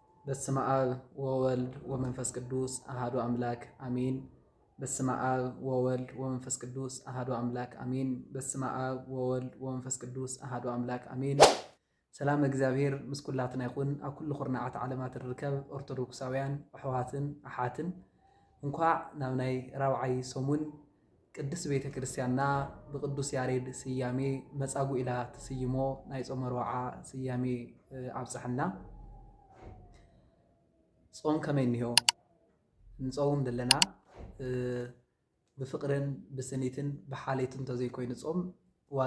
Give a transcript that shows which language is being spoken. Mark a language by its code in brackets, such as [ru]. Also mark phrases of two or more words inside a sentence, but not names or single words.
[gez] በስመ አብ ወወልድ ወመንፈስ ቅዱስ አሐዱ አምላክ አሜን። በስመ አብ ወወልድ ወመንፈስ ቅዱስ አሐዱ አምላክ አሜን። በስመ አብ ወወልድ ወመንፈስ ቅዱስ አሐዱ አምላክ አሜን። [ti] ሰላም እግዚአብሔር ምስ ኩላትና ይኹን። ኣብ ኩሉ ኩርናዓት ዓለማት ንርከብ ኦርቶዶክሳውያን ኣሕዋትን ኣሓትን እንኳዕ ናብ ናይ ራብዓይ ሰሙን ቅድስት ቤተ ክርስቲያንና ብቅዱስ ያሬድ ስያሜ መጻጉዕ ኢላ ትስይሞ ናይ ጾመ ሮብዓ ስያሜ ኣብፅሐና። ጾም ከመይ እንሄው ንጾም ዘለና ብፍቅርን ብስኒትን ብሓሌትን ተዘይኮይኑ ጾም ዋጋ